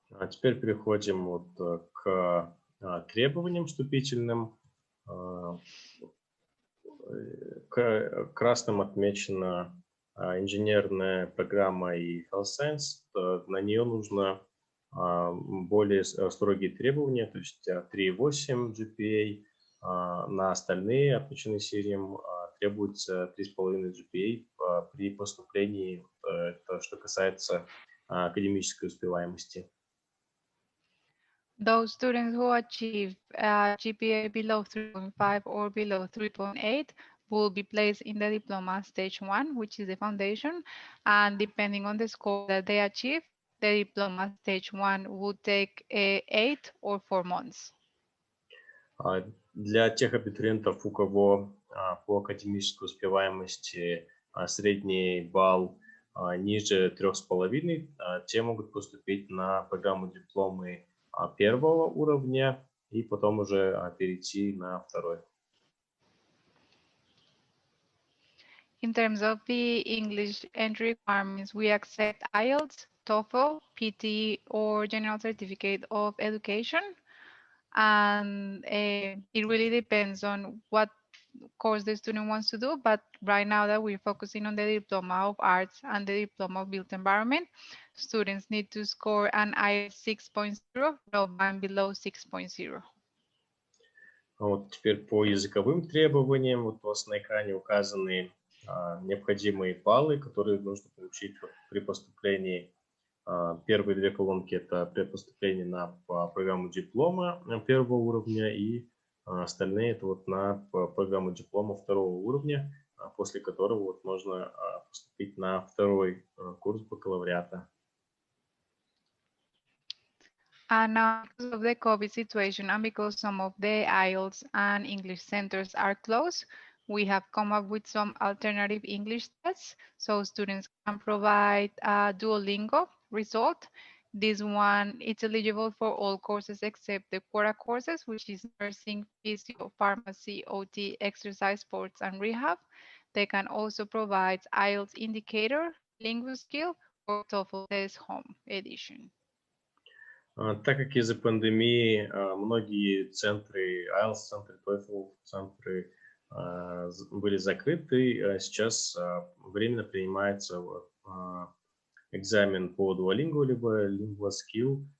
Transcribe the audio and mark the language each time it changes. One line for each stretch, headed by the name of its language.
Russian: Теперь переходим к требованиям вступительным. Красным отмечена инженерная программа и health science. На нее нужно более строгие требования, то есть 3,8 GPA. На остальные, отмеченные серием, требуется 3,5 GPA при поступлении, это что касается академической успеваемости.
English: Those students who achieve GPA below 3.5 or below 3.8 will be placed in the diploma stage 1, which is the foundation, and depending on the score that they achieve, the diploma stage 1 will take 8 or 4 months.
Russian: Для тех абитуриентов, у кого по академической успеваемости средний балл ниже 3,5, те могут поступить на программу дипломы первого уровня и потом уже перейти на второй.
English: In terms of the English entry requirements, we accept IELTS, TOEFL, PT, or General Certificate of Education. And it really depends on what course the student wants to do. But right now that we're focusing on the Diploma of Arts and the Diploma of Built Environment, students need to score an IELTS 6.0, no band below 6.0.
Russian: Вот теперь по языковым требованиям. Вот у вас на экране указаны необходимые баллы, которые нужно получить при поступлении. Первые две колонки – это при поступлении на программу диплома первого уровня, и остальные – это вот на программу диплома второго уровня, после которого вот можно поступить на второй курс бакалавриата.
English: And now, because of the COVID situation and because some of the IELTS and English centers are closed, we have come up with some alternative English tests so students can provide a Duolingo result. This one, it's eligible for all courses except the quota courses, which is nursing, physio, pharmacy, OT, exercise, sports, and rehab. They can also provide IELTS indicator, linguist skill, or TOEFL test home edition.
Russian: Так как из-за пандемии многие центры, IELTS-центры, TOEFL-центры были закрыты, сейчас временно принимается экзамен по Duolingo, либо Lingua Skill.